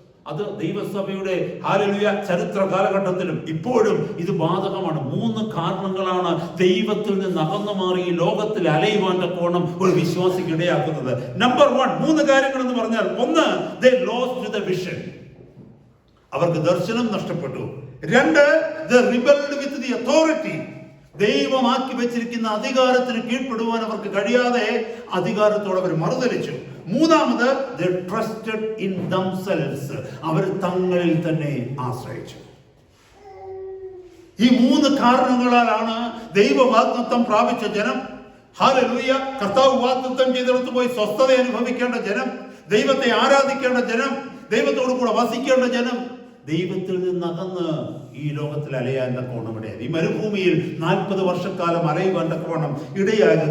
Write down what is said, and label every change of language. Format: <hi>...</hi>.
<ml>അത് ദൈവസഭയുടെ ഹല്ലേലൂയ ചരിത്ര കാലഘട്ടത്തിലും ഇപ്പോഴും ഇത് ബാധകമാണ്. 3 കാരണങ്ങളാണ് ദൈവത്തിൽ നിന്ന് അകന്നു മാറി ഈ ലോകത്തിൽ അലയുവാന്റെ കോണം ഒരു വിശ്വാസിക്ക് ഇടയാക്കുന്നത്. നമ്പർ 1, 3 കാര്യങ്ങൾ എന്ന് പറഞ്ഞാൽ, 1,</ml> <en>they lost the vision.</en> <ml>അവർക്ക് ദർശനം നഷ്ടപ്പെട്ടു.</ml> <en>2, they rebelled with the authority.</en> <ml>ദൈവമാക്കി വെച്ചിരിക്കുന്ന അധികാരത്തിന് കീഴ്പ്പെടുവാൻ അവർക്ക് കഴിയാതെ അധികാരത്തോടെ അവർ മറുതലിച്ചു.</ml> <en>3, they trusted in themselves.</en> <ml>അവർ തങ്ങളിൽ തന്നെ ആശ്രയിച്ചു. ഈ 3 കാരണങ്ങളാലാണ് ദൈവവാഗ്ദത്തം പ്രാപിച്ച ജനം, ഹല്ലേലൂയ, കർത്താവ് വാഗ്ദത്തം ചെയ്തിടത്ത് പോയി സ്വസ്ഥത അനുഭവിക്കേണ്ട ജനം, ദൈവത്തെ ആരാധിക്കേണ്ട ജനം, ദൈവത്തോടു കൂടെ വസിക്കേണ്ട ജനം, ദൈവത്തിൽ നിന്നകന്ന് ഈ ലോകത്തിൽ അലയാൻ തക്കവണ്ണം ഇടയായി. ഈ മരുഭൂമിയിൽ 40 വർഷക്കാലം അലയുവാൻ തക്കവണ്ണം ഇടയായത്.</ml>